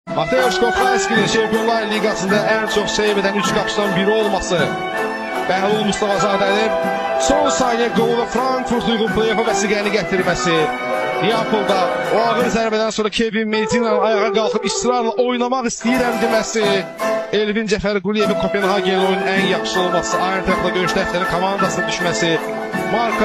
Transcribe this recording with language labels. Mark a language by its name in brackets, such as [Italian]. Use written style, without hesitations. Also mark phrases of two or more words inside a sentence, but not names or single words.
[Azerbaijani] Mateusz Kovalski'nin [Turkish] Şampiyonlar Ligasında en çok seyv eden [Azerbaijani] 3 qapıçıdan biri olması, Bəhlul Mustafazadənin son saniye qolu və Frankfurt uyğun play-off'a vəsiqəni gətirməsi, Neapolda o ağır zərbədən sonra Kevin Medina'nın ayağa qalxıb israrla oynamaq istəyirəm deməsi, Elvin Cəfərquliyevin Kopenhagen oyunun ən yaxşı olması, Eintrachtla görüş dəftərin komandasına düşməsi, Marko